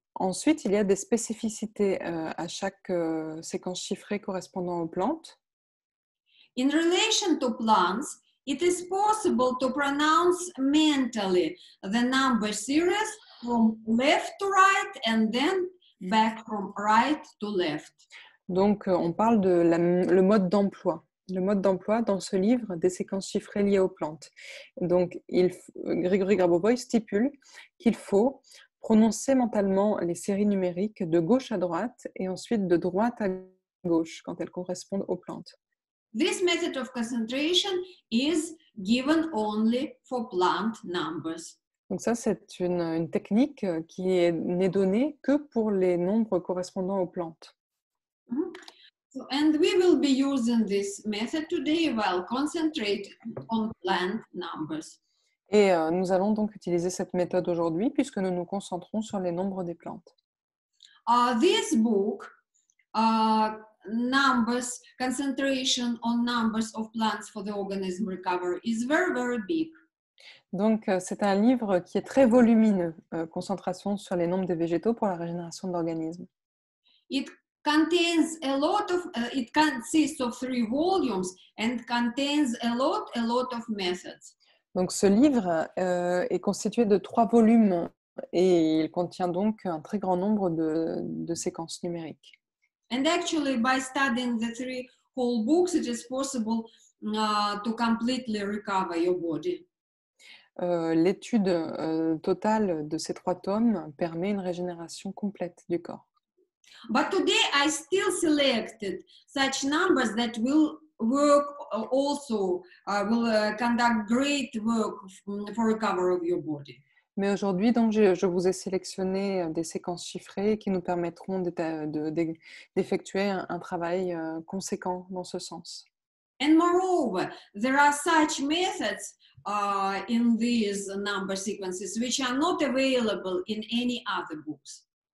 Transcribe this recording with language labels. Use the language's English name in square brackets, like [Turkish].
[French] Ensuite, il y a des spécificités à chaque séquence chiffrée correspondant aux plantes. [English] In relation to plants, it is possible to pronounce mentally the number series from left to right and then back from right to left. [French] Donc, on parle de le mode d'emploi. Le mode d'emploi dans ce livre des séquences chiffrées liées aux plantes. Donc, Grigory Grabovoi stipule qu'il faut prononcer mentalement les séries numériques de gauche à droite et ensuite de droite à gauche quand elles correspondent aux plantes. [English] This method of concentration is given only for plant numbers. [French] Donc ça, c'est une technique qui n'est donnée que pour les nombres correspondant aux plantes. [English] So, and we will be using this method today while concentrate on plant numbers. [French] Et nous allons donc utiliser cette méthode aujourd'hui puisque nous nous concentrons sur les nombres des plantes. [English] This book numbers, concentration on numbers of plants for the organism recovery is very, very big. [French] Donc, c'est un livre qui est très volumineux, concentration sur les nombres des végétaux pour la régénération de l'organisme. [English] It contains a lot of, it consists of 3 volumes and contains a lot of methods. [French] Donc, ce livre est constitué de 3 volumes et il contient donc un très grand nombre de séquences numériques. [English] And actually, by studying the 3 whole books, it is possible to completely recover your body. [French] L'étude totale de ces 3 tomes permet une régénération complète du corps. [English] But today I still selected such numbers that will work also, will conduct great work for recovery of your body. [French] Mais aujourd'hui, donc, je vous ai sélectionné des séquences chiffrées qui nous permettront d'effectuer un travail conséquent dans ce sens. [English] And moreover, there are such methods in these number sequences which are not available in any other books.